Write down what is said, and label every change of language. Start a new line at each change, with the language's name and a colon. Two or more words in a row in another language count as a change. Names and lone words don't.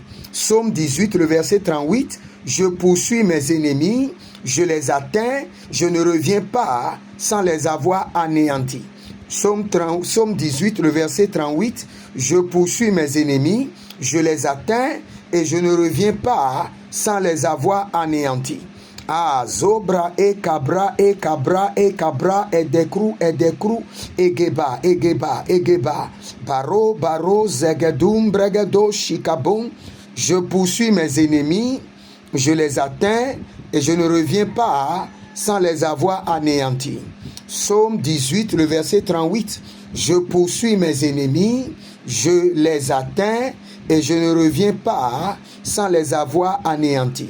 French: Psaume 18, le verset 38, je poursuis mes ennemis, je les atteins, je ne reviens pas sans les avoir anéantis. Psaume 18, le verset 38, je poursuis mes ennemis, je les atteins, et je ne reviens pas sans les avoir anéantis. Ah, Zobra et Cabra et Cabra et Cabra et Décrou et Geba et Geba et Geba. Baro, Baro, Zegedoum, Bregedo, Chikabon. Je poursuis mes ennemis, je les atteins et je ne reviens pas sans les avoir anéantis. Psaume 18, le verset 38. Je poursuis mes ennemis, je les atteins et je ne reviens pas sans les avoir anéantis.